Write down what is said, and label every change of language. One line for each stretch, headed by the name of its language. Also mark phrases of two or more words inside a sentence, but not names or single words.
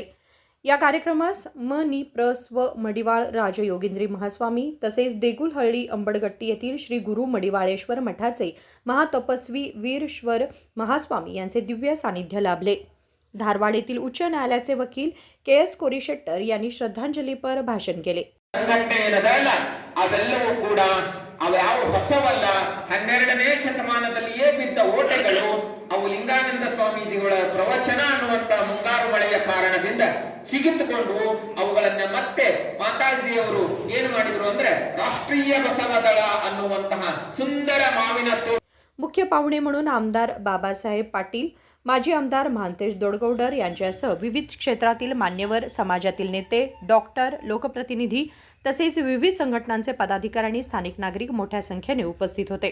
Marathi: या कार्यक्रमास नि स्व मडिवाळ राजयोगिंद्री महास्वामी तसेच देगुलहळ्ळी अंबडगट्टी येथील श्री गुरु मडिवाळेश्वर मठाचे महातपस्वी वीरश्वर महास्वामी यांचे दिव्य सानिध्य लाभले। धारवाड येथील उच्च न्यायालयाचे वकील KS कोरीशेट्टर यांनी श्रद्धांजलीपर भाषण केले।
Kannada: ಅವೆಲ್ಲವೂ ಕೂಡ ಅವು ಹೊಸವಲ್ಲ, 12ನೇ ಶತಮಾನದಲ್ಲಿಯೇ ಬಿದ್ದ ಓಟೆಗಳು ಅವು ಲಿಂಗಾನಂದ ಸ್ವಾಮೀಜಿಗಳ ಪ್ರವಚನ ಅನ್ನುವಂತ ಮುಂಗಾರು ಮಳೆಯ ಕಾರಣದಿಂದ ಸಿಗಿತುಕೊಂಡು ಅವುಗಳನ್ನ ಮತ್ತೆ ಮಾತಾಜಿಯವರು ಏನು ಮಾಡಿದ್ರು ಅಂದ್ರೆ ರಾಷ್ಟ್ರೀಯ ಬಸವದಳ ಅನ್ನುವಂತಹ ಸುಂದರ ಮಾವಿನ
Marathi: मुख्य पाहुणे म्हणून आमदार बाबासाहेब पाटील, माजी आमदार महांतेश दोडगौडर यांच्यासह विविध क्षेत्रातील मान्यवर, समाजातील नेते, डॉक्टर, लोकप्रतिनिधी तसेच विविध संघटनांचे पदाधिकारी आणि स्थानिक नागरिक मोठ्या संख्येने उपस्थित होते।